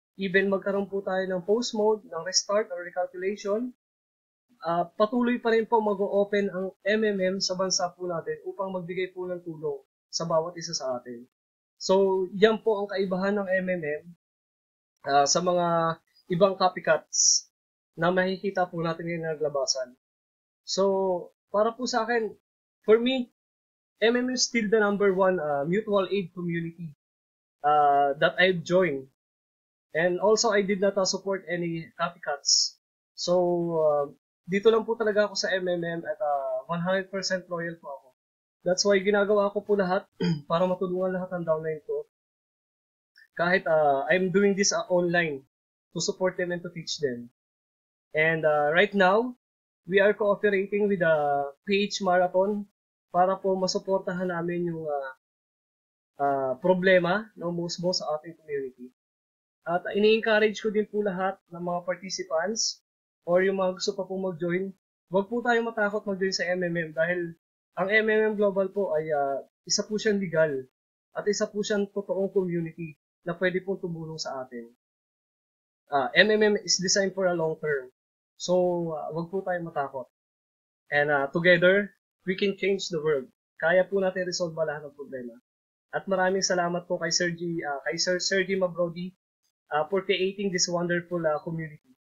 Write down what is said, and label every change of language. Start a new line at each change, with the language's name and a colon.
Filipino: Even magkaroon po tayo ng post mode, ng
English: restart or recalculation,
Filipino: patuloy pa rin po mag-o-open ang MMM sa bansa po natin upang magbigay po ng tulong sa bawat isa sa atin. So, yan po ang kaibahan ng MMM sa mga ibang copycats na makikita po natin yung naglabasan.
English: So,
Filipino: para po sa akin,
English: for me, MMM is still the number one mutual aid community that I've joined. And also, I did not support any copycats.
Filipino: So, dito lang po talaga ako sa MMM at 100% loyal po ako.
English: That's why
Filipino: ginagawa ko po lahat para matulungan lahat ng downline ko. Kahit
English: I'm doing this online to support them and to teach them. And right now, we are cooperating with the PH Marathon
Filipino: para po masuportahan namin yung problema ng umusbo sa ating
English: community.
Filipino: At ini-encourage ko din po lahat ng mga participants or yung mga gusto pa pong mag-join, huwag po tayong matakot mag-join sa MMM dahil ang MMM Global po ay isa po siyang legal at isa po siyang totoong community na pwede pong tumulong sa atin.
English: MMM is designed for a long term.
Filipino: So, huwag po tayong matakot.
English: And together, we can change the world.
Filipino: Kaya po natin resolve lahat ng problema. At maraming salamat po kay Sir Sergi Mabrodi
English: for creating this wonderful community.